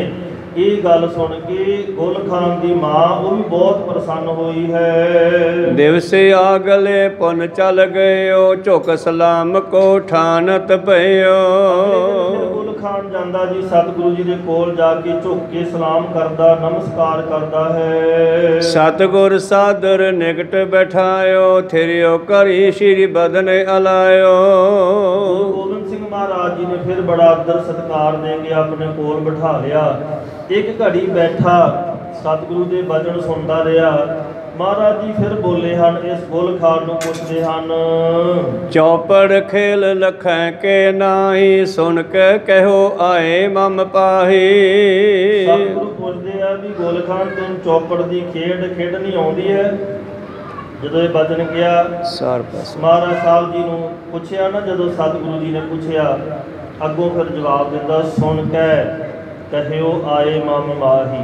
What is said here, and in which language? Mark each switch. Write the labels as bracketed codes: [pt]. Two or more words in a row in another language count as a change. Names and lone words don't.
[hi] ये गल सुन के गुल खान की मां वो भी बहुत प्रसन्न हुई है। [bra] दिवसे आगले पुन चल गयो, झुक सलाम को ठानत पयो। [pa] ਗੁਲ ਖਾਨ ਜਾਂਦਾ ਜੀ ਸਤਗੁਰੂ ਜੀ ਦੇ ਕੋਲ ਜਾਕੇ ਝੁਕ ਕੇ ਸਲਾਮ ਕਰਦਾ, ਨਮਸਕਾਰ ਕਰਦਾ ਹੈ। [bra] सतगुर सादर निकट बैठायो, थिरियो करी श्री बदन अलायो। [hi] गोबिंद सिंह महाराज जी ने फिर बड़ा आदर सत्कार [pa] ਦੇ ਕੇ [hi] अपने कोल बिठा लिया। एक घड़ी बैठा सतगुरु के वचन सुनता रहा। महाराज जी फिर बोले हैं, [pa] ਇਸ ਗੁਲ ਖਾਨ ਨੂੰ ਪੁੱਛਦੇ ਹਨ, [bra] चौपड़ खेल लखै के नाही, सुन के कहो आए मम पाही। [pa] ਸਤਗੁਰੂ ਪੁੱਛਦੇ ਆ ਭੀ ਗੁਲ ਖਾਨ ਤੇਨ ਚੌਪੜ ਕੀ ਖੇਡ ਖੇਡਣੀ ਆਉਂਦੀ ਹੈ? ਜਦੋਂ ਯੇ ਵਚਨ ਕੀਆ ਮਹਾਰਾਜ ਸਾਹਬ ਜੀ ਨੂੰ ਪੁੱਛਿਆ ਨਾ, ਜਦੋਂ ਸਤਗੁਰੂ ਜੀ ਨੇ ਪੁੱਛਿਆ ਅੱਗੋਂ ਫਿਰ ਜਵਾਬ ਦਿੱਤਾ, [bra] सुन कै कहो आए मम माही।